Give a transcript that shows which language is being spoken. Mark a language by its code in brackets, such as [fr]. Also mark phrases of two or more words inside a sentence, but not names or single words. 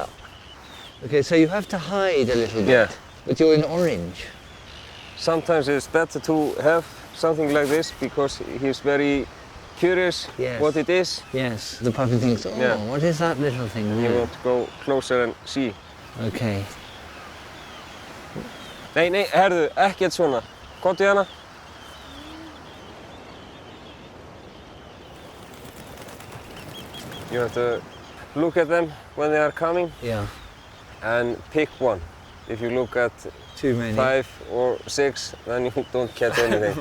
[en] Okay, so you have to hide a little bit. Yeah. But you're in orange. Sometimes it's better to have something like this because he's very curious what it is. Yes, the puppy thinks, what is that little thing there? He wants to go closer and see. Okay. [is] Nei, herðu, ekkert svona. Komdu hérna. [en] You have to look at them when they are coming. Yeah. And pick one. If you look at too many, 5 or 6, then you don't catch anything.